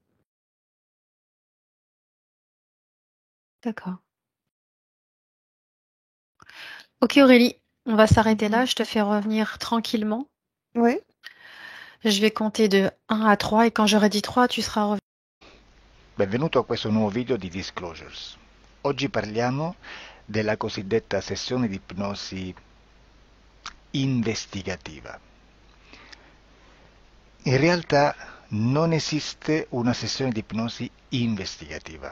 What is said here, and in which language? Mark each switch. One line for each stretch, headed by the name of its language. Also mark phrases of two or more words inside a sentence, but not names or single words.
French: D'accord. Ok Aurélie, on va s'arrêter là. Mhm. Je te fais revenir tranquillement. Oui. Je vais compter de 1 à 3 et quand j'aurai dit 3, tu seras revenu.
Italian: Benvenuto a questo nuovo video di Disclosures. Oggi parliamo della cosiddetta sessione di ipnosi investigativa. In realtà non esiste una sessione di ipnosi investigativa.